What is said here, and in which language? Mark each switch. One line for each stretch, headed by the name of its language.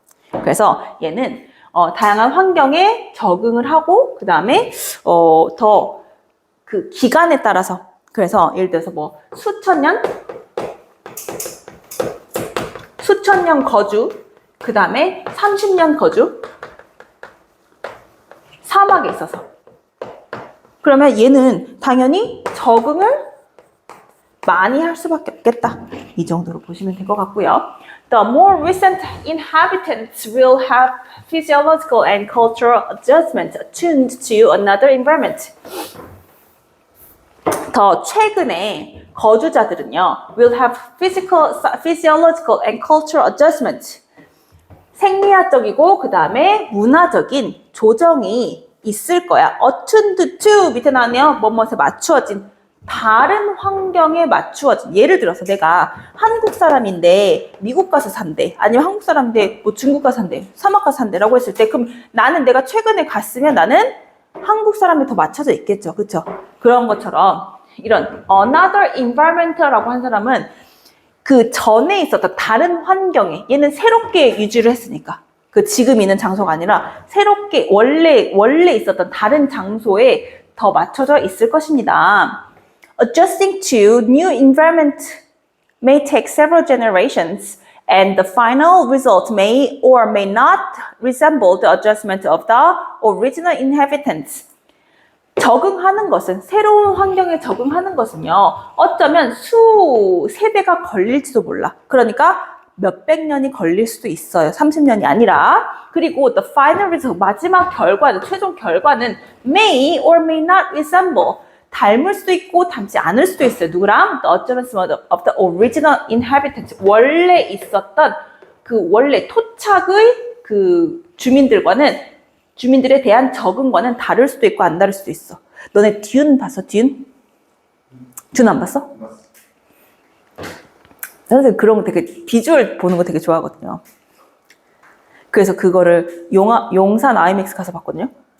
Korean: 그래서 얘는 다양한 환경에 적응을 하고 그 다음에 더 그 기간에 따라서, 그래서 예를 들어서 뭐 수천 년 거주, 그 다음에 30년 거주, 사막에 있어서, 그러면 얘는 당연히 적응을 많이 할 수밖에 없겠다. 이 정도로 보시면 될 것 같고요.
English: The more recent inhabitants will have physiological and cultural adjustments attuned to another environment.
Korean: 더 최근에 거주자들은요,
English: will have physiological and cultural adjustments.
Korean: 생리학적이고 그 다음에 문화적인 조정이 있을 거야. attuned to 밑에 나왔네요. 뭐뭐에 맞추어진, 다른 환경에 맞추어진. 예를 들어서 내가 한국 사람인데 미국 가서 산대, 아니면 한국 사람인데 뭐 중국 가서 산대, 사막 가서 산대라고 했을 때, 그럼 나는 내가 최근에 갔으면 나는 한국 사람이 더 맞춰져 있겠죠. 그쵸? 그런 것처럼 이런 another environment라고 한 사람은 그 전에 있었던 다른 환경에, 얘는 새롭게 유지를 했으니까 그 지금 있는 장소가 아니라 새롭게 원래 있었던 다른 장소에 더 맞춰져 있을 것입니다.
English: Adjusting to new environment may take several generations, and the final result may or may not resemble the adjustment of the original inhabitants.
Korean: 적응하는 것은, 새로운 환경에 적응하는 것은요, 어쩌면 수세대가 걸릴지도 몰라. 그러니까 몇백 년이 걸릴 수도 있어요. 30년이 아니라. 그리고
English: the final result,
Korean: 마지막 결과는, 최종 결과는
English: may or may not resemble,
Korean: 닮을 수도 있고 닮지 않을 수도 있어요. 누구랑?
English: The adjustment of the original inhabitants.
Korean: 원래 있었던 그 원래 토착의 그 주민들에 대한 적응과는 다를 수도 있고 안 다를 수도 있어. 너네 듄 봤어? 듄 안 봤어? 나는 그런 거 되게, 비주얼 보는 거 되게 좋아하거든요. 그래서 그거를 용산 아이맥스 가서 봤거든요.